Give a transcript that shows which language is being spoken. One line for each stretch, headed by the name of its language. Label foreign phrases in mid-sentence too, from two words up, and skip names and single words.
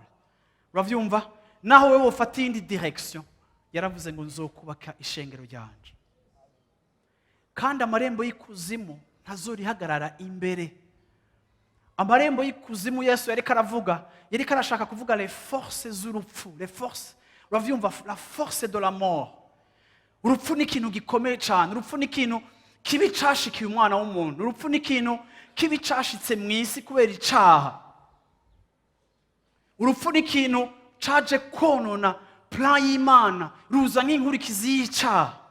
Rundi: Uravyumva, naho wewe ufata indi direction. Yaravuze ngo nzokubaka ishengero ryanje, kandi amarembo y'ikuzimu ntazorihagarara imbere. Amarembo y'ikuzimu Yesu yariko aravuga, yariko arashaka kuvuga
French: les forces
Rundi: z'urupfu,
French: les forces,
Rundi: uravyumva,
French: la force de la mort.
Rundi: Urupfu ni ikintu gikomeye cyane, urupfu ni ikintu kibi cashikiye umwana w'umuntu, urupfu ni ikintu kibi cashitse mu isi kubera icaha. Urupfu ni ikintu caje konona plan y'Imana, ruza nk'inkurikizi y'icaha.